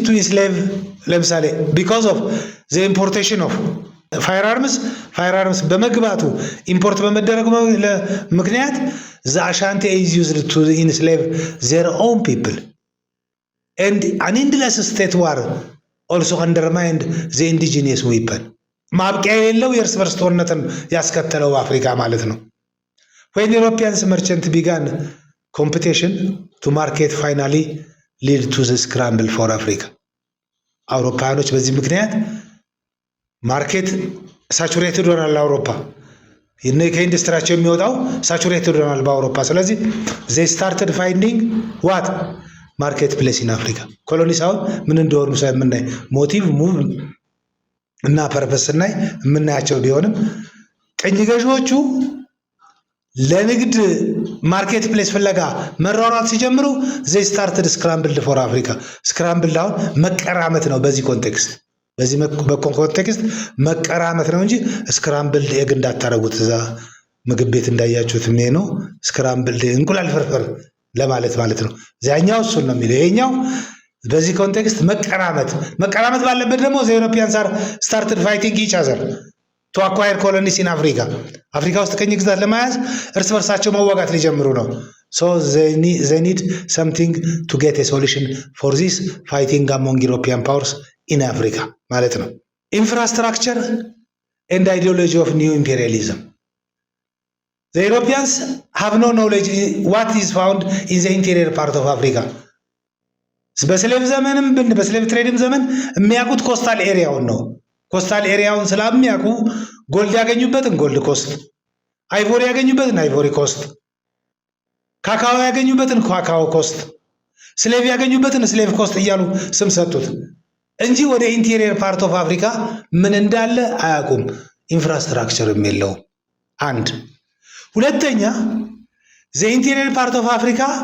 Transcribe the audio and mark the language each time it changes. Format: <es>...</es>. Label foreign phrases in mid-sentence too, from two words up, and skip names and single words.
<en>to enslave ለምሳሌ because of the importation of fire arms</en> <am>በመግባቱ ኢምፖርት በመደረጉ ምክንያት</am> <en>the Ashante is used to enslave their own people and an endless state war also undermined the indigenous weapon</en> <am>ማብቂያ የሌለው የእርስ በርስ ጦርነትን ያስከተለው አፍሪካ ማለት ነው።</am> <en>when Europeans merchant began competition to market finally lead to the scramble for Africa</en> <am>አውሮፓውያኖች በዚህ ምክንያት</am> <en>market saturated</en> <am>ሆናል። አውሮፓ ከኢንዱስትሪያቸው የሚወጣው ሳቹሬትድ ሆናል በአውሮፓ። ስለዚህ</am> <en>they started finding what market place in Africa።</en> <am>ኮሎኒሳውን ምን እንደሆኑ ሳይምናይ</am> <en>motive move</en> <am>እና ፐርፐስ ስናይ የምናያቸው ቢሆንም ቀኝ ገዢዎቹ ለንግድ</am> <en>market place</en> <am>ፍለጋ መሯሯጥ ሲጀምሩ</am> <en>they started scrambled for Africa።</en> <am>ስክራምብል አሁን መቀራመት ነው። በዚህ ኮንቴክስት መቀራመት ነው እንጂ</am> <en>scramble egg</en> <am>እንዳታረጉት እዛ ምግብ ቤት እንዳያችሁት ምን ነው ስክራምብል እንቁላል ፍርፍር ለማለት ማለት ነው። ዛኛው እሱን ነው የሚለው። ይሄኛው በዚህ ኮንቴክስት መቀራመት ባለበት ደግሞ</am> <en>the Europeans started fighting each other to acquire colonies in Africa።</en> <am>አፍሪካ ውስጥ ቀኝ ግዛት ለመያዝ እርስ በርሳቸው መዋጋት ሊጀምሩ ነው።</am> <en>so they need something to get a solution for this fighting among European powers in Africa</en> <am>ማለት ነው።</am> <en>infrastructure and ideology of new imperialism the Europeans have no knowledge what is found in the interior part of Africa።</en> <am>በስሌቭ ዘመንም በስሌቭ ትሬድም ዘመን የሚያውቁት</am> <en>coastal areaውን</en> <am>ነው።</am> <en>coastal areaውን</en> <am>ስለሚያውቁ ጎልድ ያገኙበትን ጎልድ ኮስት፣ አይቮሪ ያገኙበትን አይቮሪ ኮስት፣ ካካኦ ያገኙበትን ካካኦ ኮስት፣ ስሌቭ ያገኙበትን ስሌቭ ኮስት እያሉ ስም ሰጡት እንጂ ወደ</am> <en>interior part of Africa</en> <am>ምን እንዳለ አያውቁም። ኢንፍራስትራክቸርም የለውም። አንድ ሁለተኛ</am> <en>the interior part of Africa</en>